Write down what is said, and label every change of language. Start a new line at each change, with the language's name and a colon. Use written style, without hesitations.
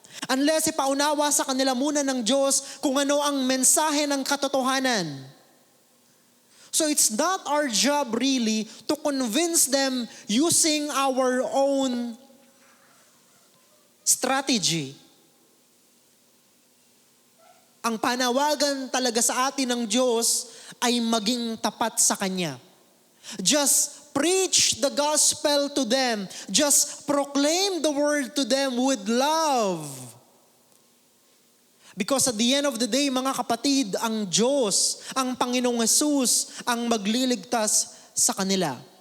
Filipino: Unless ipaunawa sa kanila muna ng Diyos kung ano ang mensahe ng katotohanan.
English: So it's not our job really to convince them using our own strategy.
Filipino: Ang panawagan talaga sa atin ng Diyos ay maging tapat sa Kanya.
English: Just preach the gospel to them. Just proclaim the word to them with love. Because at the end of the day,
Filipino: mga kapatid, ang Diyos, ang Panginoong Jesus, ang magliligtas sa kanila.